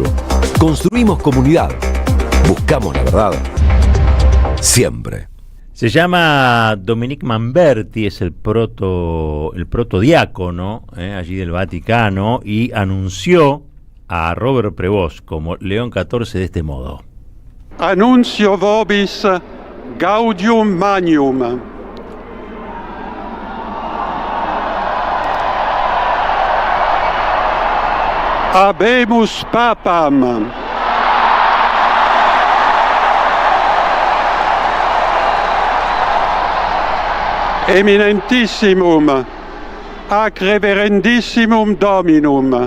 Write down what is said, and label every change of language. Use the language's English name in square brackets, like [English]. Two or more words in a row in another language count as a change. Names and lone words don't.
[Spanish] Construimos comunidad. Buscamos la verdad. Siempre. Se llama Dominique Manberti, es el protodiácono allí del Vaticano, y anunció a Robert Prevost como León XIV de este modo. [Latin] Annuncio vobis gaudium magnum. Habemus papam. Eminentissimum ac reverendissimum Dominum.